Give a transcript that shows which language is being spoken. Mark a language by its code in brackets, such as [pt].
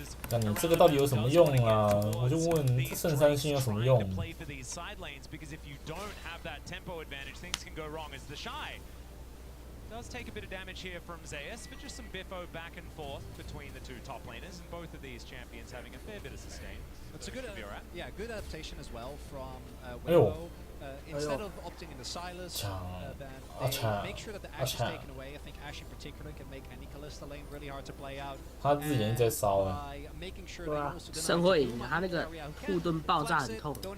[zh] 那你这个到底有什么用啊？我就问，这圣三星有什么用？ [en] side lanes, because if you don't have that tempo advantage, things can go wrong. As the Shy does take a bit of damage here from Zeus, but just some biffo back and forth between the 2 top laners, and both of these champions having a fair bit of sustain. That's a good, yeah, good adaptation as well from Weibo. Instead of opting into Silas, then they make sure that the Ashe is taken away. I think Ashe in particular can make any Kalista lane really hard to play out. [zh] 他自己在烧哎。对啊，神会赢，他那个护盾爆炸很痛。